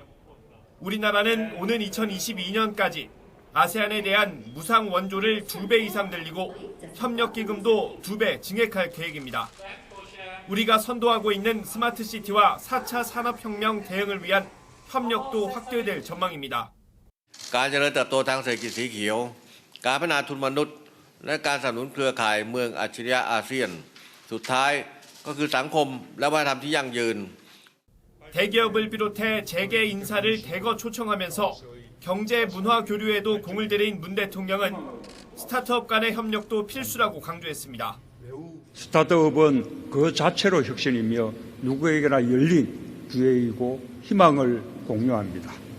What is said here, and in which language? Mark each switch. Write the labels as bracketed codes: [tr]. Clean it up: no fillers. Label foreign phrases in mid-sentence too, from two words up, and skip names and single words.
[ko] 우리나라는 오는 2022년까지 아세안에 대한 무상 원조를 2배 이상 늘리고 협력기금도 2배 증액할 계획입니다. 우리가 선도하고 있는 스마트시티와 4차 산업혁명 대응을 위한 협력도 확대될 전망입니다. [th] การเจริญเติบโตทางเศรษฐกิจสีเขียวการพัฒนาทุนมนุษย์และการสนับสนุนเครือข่ายเมืองอัจฉริยะอาเซียนสุดท้ายก็คือสังคมและวัฒนธรรมที่ยั่งยืน [ko] 대기업을 비롯해 재계 인사를 대거 초청하면서 경제 문화 교류에도 공을 들인 문 대통령은 스타트업 간의 협력도 필수라고 강조했습니다. 스타트업은 그 자체로 혁신이며 누구에게나 열린 기회이고 희망을 공유합니다.